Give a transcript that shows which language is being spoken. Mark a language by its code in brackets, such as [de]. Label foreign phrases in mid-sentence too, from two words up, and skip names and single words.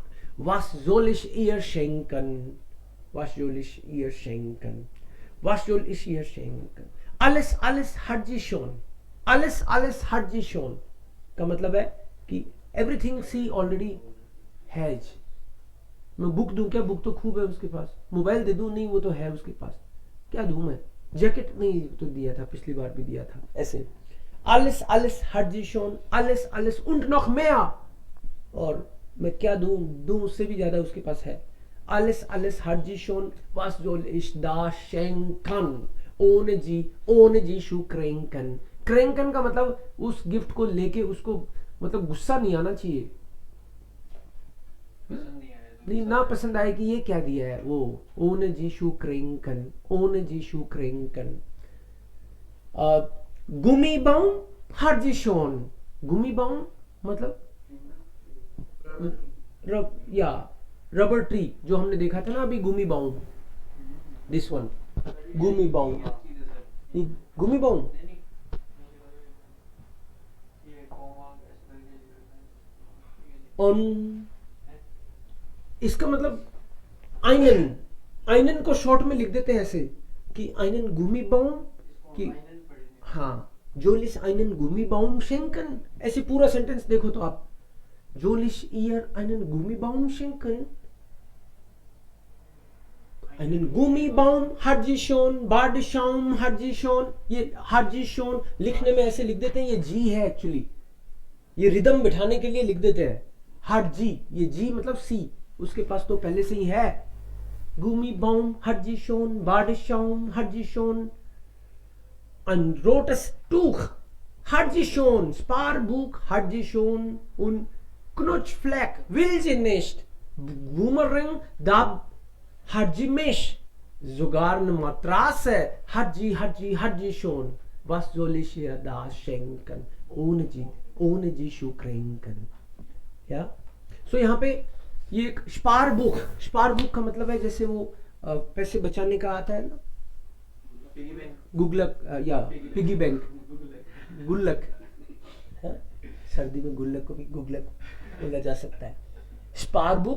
[de] Was soll ich ihr schenken? Was soll ich ihr schenken? Was soll ich ihr schenken? Alles hat sie schon. Alles hat sie schon. [hi] का मतलब है कि [en] everything she already has. [hi] मैं बुक दूं क्या? बुक तो खूब है उसके पास. मोबाइल दे दूं? नहीं, वो तो है उसके पास. क्या दूं मैं? जैकेट नहीं तो दिया था, पिछली बार भी दिया था. ऐसे [de] alles hat sie schon. Alles und noch mehr. [hi] और मैं क्या दूं उससे भी ज्यादा उसके पास है. [de] alles hat sie schon. Was soll ich da schenken? ohne sie zu kränken. [hi] kränken का मतलब उस गिफ्ट को लेके उसको मतलब गुस्सा नहीं आना चाहिए, नहीं ना पसंद आए कि ये क्या दिया है वो. [de] ohne sie zu kränken, ohne sie zu kränken. Gummibaum hat sie schon. [hi] Gummibaum मतलब [en] rubber tree [hi] जो हमने देखा था ना अभी. [de] गुमी बाउम, [en] this one [de] गुमी बाउम. [hi] गुमी बाउम इसका मतलब आइनन को शॉर्ट में लिख देते हैं ऐसे कि [de] einen Gummibaum [hi] कि हाँ [de] soll ich einen Gummibaum schenken. [hi] ऐसे पूरा सेंटेंस देखो तो आप. [de] Soll ich ihr einen Gummibaum schenken? Einen Gummibaum hat sie schon. Badeschaum hat sie schon. ये hat sie schon लिखने में ऐसे लिख देते हैं, ये जी है एक्चुअली, ये रिदम बिठाने के लिए लिख देते हैं. hat जी, ये जी मतलब सी, उसके पास तो पहले से ही है. Gummibaum hat sie schon. Badeschaum hat sie schon. Ein rotes Tuch hat sie schon. Sparbuch hat sie schon. Und Knutschfleck will sie nicht. Boomerang, da hat sie mich. Sogar eine Matratze hat sie schon. Was soll ich ihr da schenken? Ohne sie zu kränken. Ja? [hi] So यहाँ पे ये एक स्पारबुक का मतलब है जैसे वो पैसे बचाने का आता है ना, गुल्लक या [en] piggy bank, [hi] गुल्लक. सर्दी में गुल्लक को भी गुल्लक बोला जा सकता है. स्पारबुक.